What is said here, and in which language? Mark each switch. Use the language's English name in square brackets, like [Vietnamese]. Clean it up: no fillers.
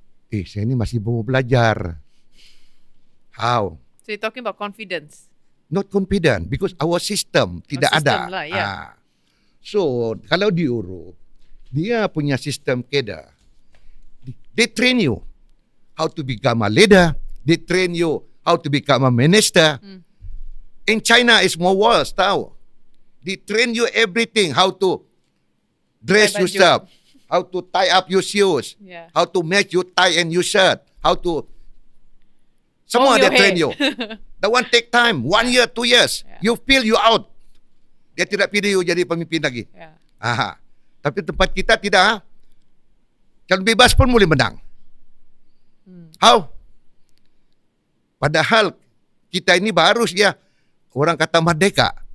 [Malay] Saya ini masih mau belajar. [English] How? So you're talking about confidence. Not confident because our system [Malay] tidak [English] system [Malay] ada. lah, yeah. So kalau di Europe, dia punya sistem kader. [English] They train you how to become a leader. They train you how to become a minister. In China, it's more worse, tahu. They train you everything, how to dress yourself, how to tie up your shoes, how to match your tie and your shirt, how to... [Malay] Semua dia [English] train you. That one take time, 1 year, 2 years. You feel you out. [Malay] Dia tidak pilih you jadi pemimpin lagi. Tapi tempat kita tidak. Kalau bebas pun boleh menang. [English] How? [Malay] Padahal kita ini baru ya, orang kata merdeka.